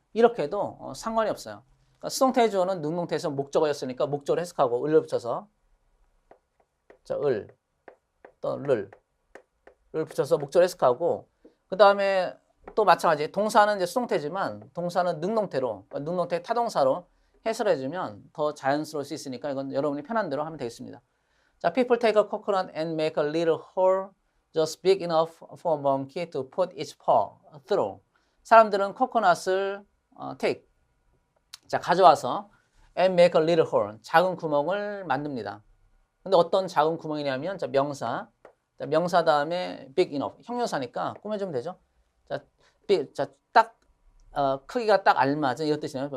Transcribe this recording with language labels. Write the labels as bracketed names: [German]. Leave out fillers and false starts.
[Korean] 이렇게 해도 상관이 없어요. 그러니까 수동태의 주어는 능동태에서 목적어였으니까 목적어를 해석하고 을을 붙여서 자, 을 또를 붙여서 목적을 해석하고 그 다음에 또 마찬가지 동사는 이제 수동태지만 동사는 능동태로 그러니까 능동태 타동사로 해설해주면 더 자연스러울 수 있으니까 이건 여러분이 편한 대로 하면 되겠습니다. [English] 자, people take a coconut and make a little hole just big enough for a monkey to put its paw through. [Korean] 사람들은 코코넛을 [English] take [Korean] 자 가져와서 [English] and make a little hole [Korean] 작은 구멍을 만듭니다. 근데 어떤 작은 구멍이냐면 자 명사 자, 명사 다음에 [English] big enough [Korean] 형용사니까 꾸며주면 되죠. 자, 딱 크기가 딱 알맞은 이런 뜻이네요.